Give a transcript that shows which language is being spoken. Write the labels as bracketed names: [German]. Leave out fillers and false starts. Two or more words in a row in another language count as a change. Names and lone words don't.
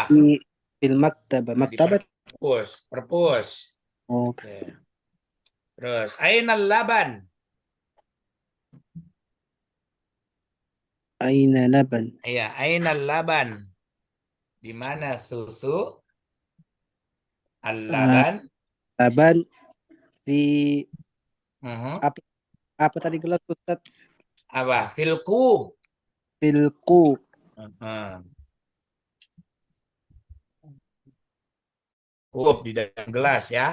[Arabic] في في المكتبة. [Indonesian] Di [Arabic] Maktabat. [Indonesian] perpus. Oh, Oke. Terus, [Arabic] أين اللبن? أين لبن. [Indonesian] Iya, [Arabic] أين اللبن? [Indonesian] Di mana susu? [Arabic] Al-laban? لبن في Mhm. [Indonesian] apa tadi gelas Ustaz? [Arabic] Apa? في الكوب. في الكوب. [Indonesian] Mhm. Kub di dalam gelas ya.